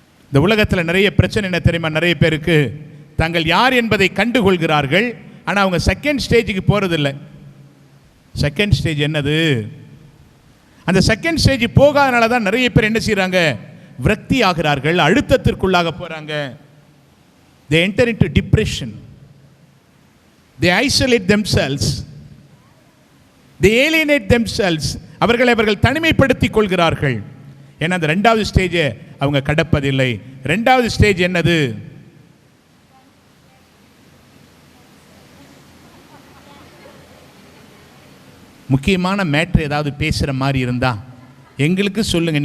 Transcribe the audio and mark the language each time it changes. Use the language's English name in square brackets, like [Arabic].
[Tamil] இந்த உலகத்தில் நிறைய பிரச்சனை என்ன தெரியுமா? நிறைய பேருக்கு தாங்கள் யார் என்பதை கண்டுகொள்கிறார்கள், ஆனால் அவங்க செகண்ட் ஸ்டேஜுக்கு போகிறதில்லை. செகண்ட் ஸ்டேஜ் என்னது? அந்த செகண்ட் ஸ்டேஜ் போகாதனால தான் நிறைய பேர் என்ன செய்கிறாங்க? விரக்தி ஆகிறார்கள், அழுத்தத்திற்குள்ளாக போகிறாங்க. [English] They enter into depression. They isolate themselves. They alienate themselves. [Tamil] அவர்கள் தனிமைப்படுத்திக் கொள்கிறார்கள். ஏன்னா அந்த ரெண்டாவது ஸ்டேஜை அவங்க கடப்பதில்லை. ரெண்டாவது ஸ்டேஜ் என்னது? முக்கியமான மேட்ரு ஏதாவது பேசுகிற மாதிரி இருந்தால் எங்களுக்கு சொல்லுங்கள்.